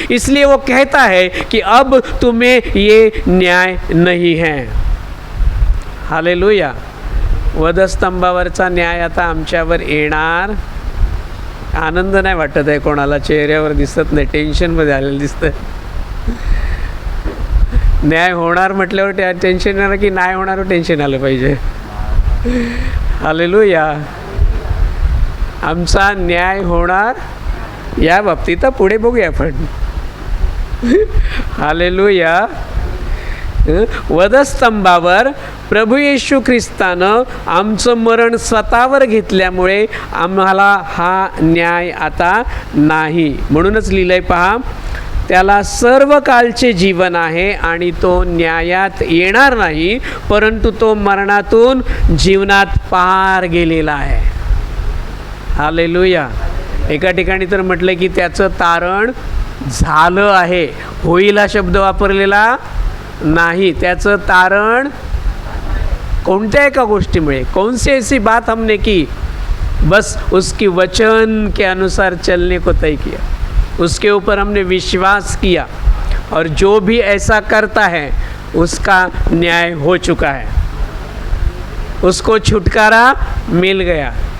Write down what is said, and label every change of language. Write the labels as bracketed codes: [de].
[hi] इसलिए वो कहता है कि अब तुम्हें ये न्याय नहीं है। हालेलुया। [mr] वधस्तंभावरचा न्याय आता आमच्यावर येणार। आनंद नाही वाटत आहे कोणाला, चेहऱ्यावर दिसत नाही, टेन्शनमध्ये आलेलं दिसतं। न्याय होणार म्हटल्यावर टेन्शन येणार की नाही होणार टेन्शन आलं पाहिजे। हालेलुया। आमचा न्याय होणार या बाबतीत पुढे बघूया आपण। हालेलुया। वधस्तंभावर प्रभू येशू ख्रिस्तानं आमचं मरण स्वतःवर घेतल्यामुळे आम्हाला हा न्याय आता नाही। म्हणूनच लिहिलंय पहा, त्याला सर्व कालचे जीवन आहे आणि तो न्यायात येणार नाही, परंतु तो मरणातून जीवनात पार गेलेला आहे। हालेलुया। एका ठिकाणी तर म्हटलं की त्याचं तारण झालं आहे, होईल हा शब्द वापरलेला नाही। त्याचं तारण कोणत्या एका गोष्टीमुळे, [hi] कौन सी ऐसी बात हमने की, बस उसकी वचन के अनुसार चलने को तय किया, उसके ऊपर हमने विश्वास किया, और जो भी ऐसा करता है उसका न्याय हो चुका है, उसको छुटकारा मिल गया।